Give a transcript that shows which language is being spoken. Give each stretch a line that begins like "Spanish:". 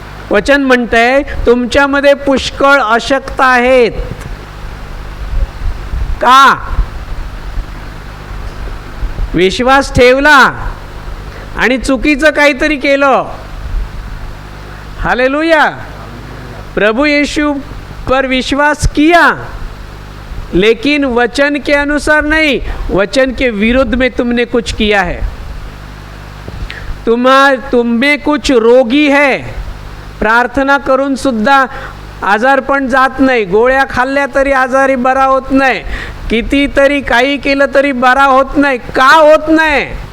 Marathi: वचन म्हणतंय तुमच्यामध्ये पुष्कळ अशक्त आहेत. का? विश्वास ठेवला आणि चुकीचं काहीतरी केलं. हालेलुया.
Hindi: प्रभु यीशु पर विश्वास किया, लेकिन वचन के अनुसार नहीं, वचन के विरुद्ध में तुमने कुछ किया है. तुम में कुछ रोगी है,
Marathi: प्रार्थना करून सुद्धा आजारपण जात नाही, गोळ्या खाल्ल्या तरी आजारी बरा होत नाही, कितीतरी काही केलं तरी बरा होत नाही. का होत नाही?